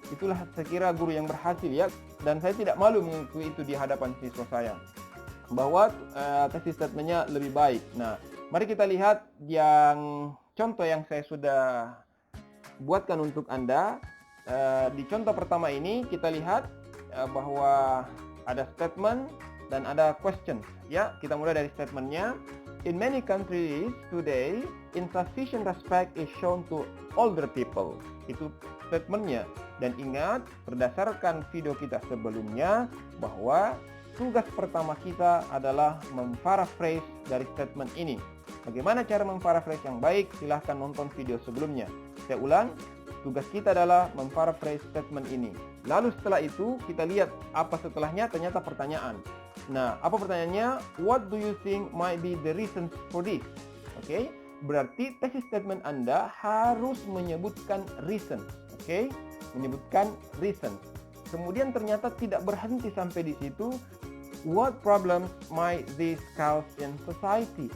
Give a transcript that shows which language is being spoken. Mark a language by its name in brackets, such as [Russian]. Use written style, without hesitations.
[Indonesian] Itulah saya kira guru yang berhasil, ya. Dan saya tidak malu mengakui itu di hadapan siswa saya, bahwa thesis statement-nya lebih baik. Nah, mari kita lihat yang contoh yang saya sudah buatkan untuk Anda. Di contoh pertama ini kita lihat bahwa ada statement dan ada question. Ya, kita mulai dari statementnya. [English] In many countries today, insufficient respect is shown to older people. [Indonesian] Itu statementnya. Dan ingat, berdasarkan video kita sebelumnya, bahwa tugas pertama kita adalah memparaphrase dari statement ini. Bagaimana cara memparaphrase yang baik? Silahkan nonton video sebelumnya. Saya ulang, tugas kita adalah memparaphrase statement ini. Lalu setelah itu, kita lihat apa setelahnya, ternyata pertanyaan. Nah, apa pertanyaannya? [English] What do you think might be the reasons for this? [Indonesian] Oke, berarti thesis statement Anda harus menyebutkan reason. Oke, menyebutkan reason. Kemudian ternyata tidak berhenti sampai di situ. [English] What problems might this cause in society?